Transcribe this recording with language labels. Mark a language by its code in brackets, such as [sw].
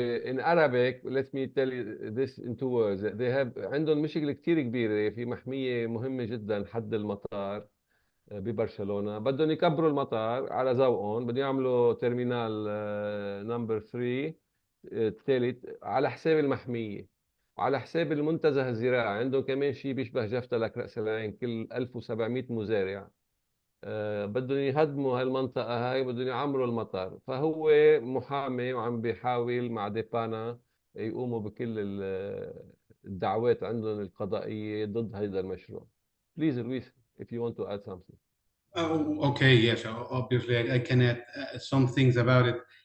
[en] In Arabic, let me tell you this in 2 words. They have [ar] عندهم مشكلة كتير كبيرة في محمية مهمة جدا حد المطار ببرشلونة. بدهم يكبروا المطار على ذوقهم، بدهم يعملوا [en] terminal number 3 [ar] الثالث على حساب المحمية وعلى حساب المنتزه الزراعي. عندهم كمان شيء بيشبه جفتلك رأس العين كل 1700 مزارع. بدهم يهدموا هالمنطقة هاي، بدهم يعمروا المطار. فهو محامي وعم بيحاول مع ديبانا يقوموا بكل الدعوات عندهم القضائية ضد هذا المشروع. [en] Please, Luis, if you want to add something. Oh, okay, yes, obviously I can add some things about it.